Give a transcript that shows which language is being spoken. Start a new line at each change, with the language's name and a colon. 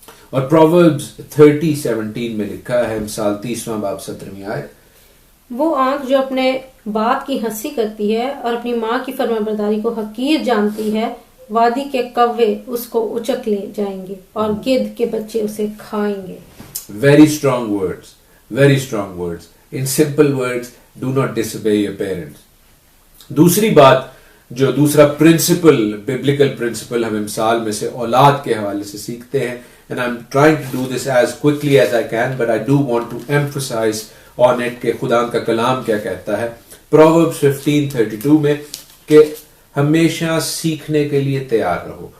Urdu: اور پرووربس 30:17 میں لکھا ہے، امثال 30واں باب 17ویں آیت، وہ آنکھ جو اپنے باپ کی ہنسی کرتی ہے اور اپنی ماں کی فرمانبرداری کو حقیر جانتی ہے، وادی کے کوے اس کو اچک لے جائیں گے اور گدھ کے بچے اسے کھائیں گے.
English: Very strong words, very strong words. In simple words, do not disobey your parents.
Urdu: دوسری بات جو دوسرا پرنسپل، biblical principle ہم امثال میں سے اولاد کے حوالے سے سیکھتے ہیں،
English: and I'm trying to do this as quickly as I can, but I do want to emphasize on it
Urdu: کہ خدا کا کلام کیا کہتا ہے. Proverbs 15:32 میں کہ ہمیشہ سیکھنے کے لیے تیار رہو.